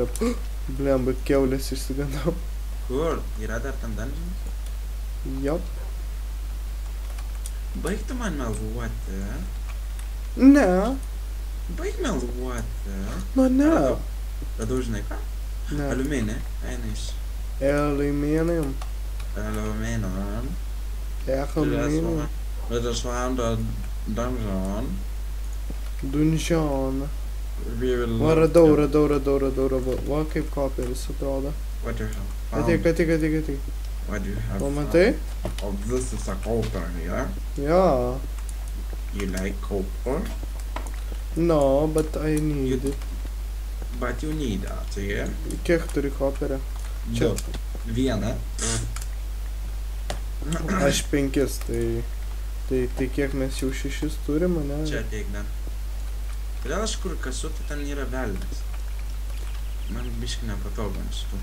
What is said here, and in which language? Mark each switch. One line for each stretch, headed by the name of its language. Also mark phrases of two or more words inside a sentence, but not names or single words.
Lithuanian: Blemba, kiaulės išsigandau. Kur? Yra dar tam dungeonas? Jop. Baig tu man meluoti. Ne. Baig meluoti. Nu, ne. Radau, žinai ką? Ne. Aliuminį. Eina iš.
English: Aluminium. Aluminum. Aluminium. We just found a dungeon. Dungeon.
Lithuanian: Va, radau. Va, kaip koperis atrodo.
English: What do you have?
Lithuanian: Ateik.
English: What do you have?
Lithuanian: Pamatai?
English: Oh, this is a copper, yeah? Yeah. You like copper? No, but I need it. But you need that, yeah?
Lithuanian: Kiek turi koperio? Čia. Vieną. Aš 5, tai kiek mes jau 6 turim, ne? Čia ateik dar. Kodėl aš kur kasu, tai ten yra velnias. Man biškai nepatogu ant šitų.